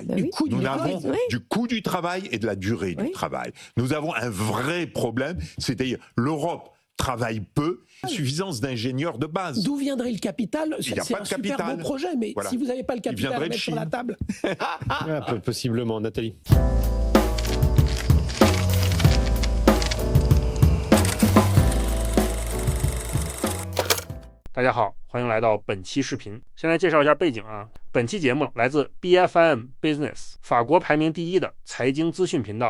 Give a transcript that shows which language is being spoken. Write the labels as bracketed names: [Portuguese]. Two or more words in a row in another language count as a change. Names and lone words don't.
[French] Nous avons du coût du travail et de la durée du travail. Nous avons un vrai problème, c'est-à-dire l'Europe travaille peu, suffisance d'ingénieurs de base. D'où viendrait le capital? Il n'y a C'est pas un de super capital. beau projet, mais Voilà. si vous n'avez pas le capital à mettre sur la table... Possiblement, Nathalie. [Chinese] 大家好，欢迎来到本期视频。先来介绍一下背景啊。本期节目来自 BFM Business， 法国排名第1的财经资讯频道。